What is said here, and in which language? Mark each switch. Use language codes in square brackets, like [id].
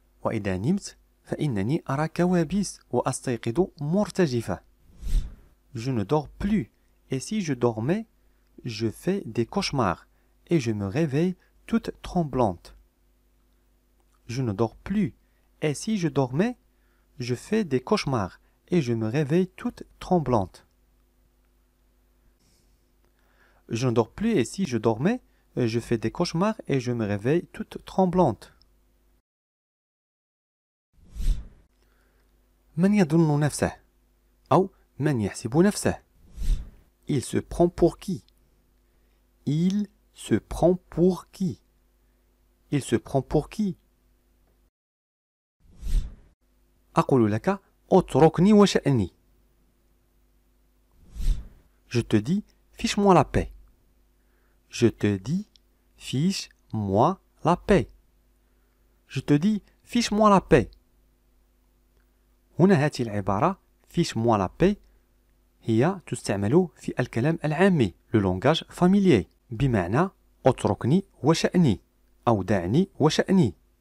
[ar] وإذا نمت فإنني أرى كوابيس وأستيقظ مرتجفة. [fr] Je ne dors plus. Et si je dormais, je fais des cauchemars et je me réveille toute tremblante. Je ne dors plus. Et si je dormais, je fais des cauchemars et je me réveille toute tremblante. Je ne dors plus et si je dormais, je fais des cauchemars et je me réveille toute tremblante. [ar] من يظن نفسه أو من يحسب نفسه. [fr] Il se prend pour qui? Il se prend pour qui? Il se prend pour qui? [ar] أقول لك اتركني وشأني. [fr] Je te dis fiche-moi la paix. Je te dis fiche-moi la paix. Je te dis fiche-moi la paix. [ar] هنا هذه العبارة [fr] fiche-moi la paix [ar] هي تستعمل في الكلام العامي [fr] le langage familier [ar] بمعنى اتركني وشأني أو دعني وشأني.